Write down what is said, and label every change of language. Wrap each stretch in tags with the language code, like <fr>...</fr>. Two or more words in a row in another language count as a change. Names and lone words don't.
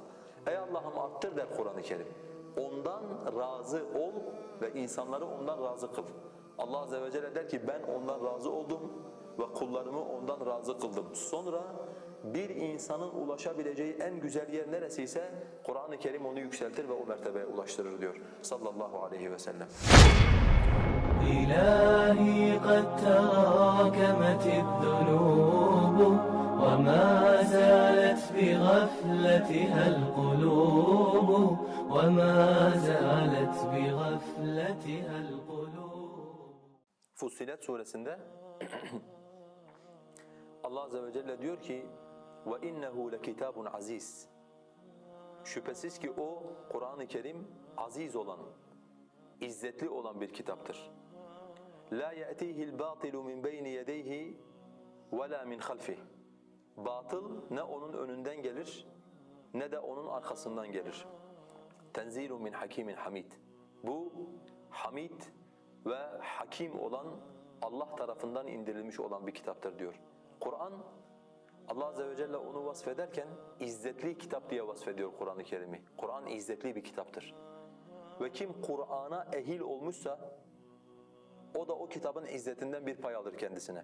<tr>Ey Allah'ım arttır der Kur'an-ı Kerim. Ondan razı ol ve insanları ondan razı kıl.</tr> <ar>الله عز وجل</ar> <tr>der ki ben ondan razı oldum ve kullarımı ondan razı kıldım. Sonra bir insanın ulaşabileceği en güzel yer neresiyse Kur'an-ı Kerim onu yükseltir ve o mertebeye ulaştırır diyor</tr> <ar>صلى الله عليه وسلم. إلهي قد تراكمت الذنوب وما زالت بغفلتها القلوب وما زالت بغفلتها القلوب.</ar> <tr>Fussilet suresinde</tr> <ar>الله عز وجل</ar> <tr>diyor ki</tr> <ar>وَاِنَّهُ لَكِتَابٌ</ar> <tr>aziz. Şüphesiz ki o Kur'an-ı Kerim aziz olan, izzetli olan bir kitaptır.</tr> <ar>لَا يَأْتِيهِ الْبَاطِلُ مِنْ بَيْنِ يَدَيْهِ وَلَا مِنْ خَلْفِهِ.</ar> <tr>Batıl ne onun önünden gelir ne de onun arkasından gelir.</tr> <ar>تَنْزِيلٌ مِنْ حَكِيمٍ حَمِيدٍ.</ar> <tr>Bu hamid ve hakim olan Allah tarafından indirilmiş olan bir kitaptır diyor. Kur'an,</tr> <ar>الله عز وجل</ar> <tr>onu vasfederken izzetli kitap diye vasfediyor Kur'an-ı Kerim'i. Kur'an izzetli bir kitaptır. Ve kim Kur'an'a ehil olmuşsa o da o kitabın izzetinden bir pay alır kendisine.</tr>